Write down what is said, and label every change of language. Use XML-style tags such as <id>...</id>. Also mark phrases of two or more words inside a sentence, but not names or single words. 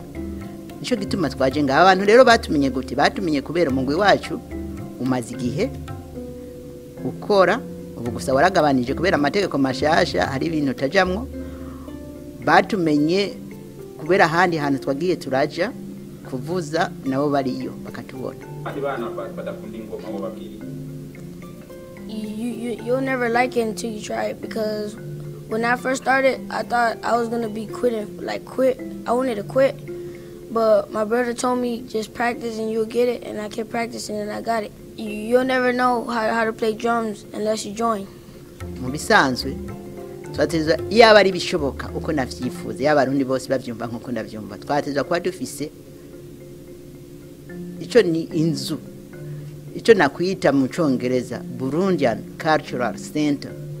<rn>Nico gituma twaje ngaha. Abantu rero batumenye gute? Batumenye kubera umugwi wacu umaze igihe ukora, ubu gusa waragabanije kubera amategeko mashasha, hari ibintu tajamwo. Batumenye kubera ahandi hantu twagiye turaja kuvuza, nabo bariyo bakatubona.</rn> <en>You'll never like it until you try it, because when I first started, I thought I was gonna be quitting, quit. I wanted to quit, but my brother told me just practice and you'll get it, and I kept practicing and I got it. You'll never know how to play drums unless you join.</en> <rn>Mu bisanzwe twatezwa yaba ari bishoboka uko navyifuza, yaba arundi bose bavyumva nkuko ndavyumva, twatezwa kuba dufise ico ni inzu, ico nakwita mu Congereza Burundian Cultural Center.</rn>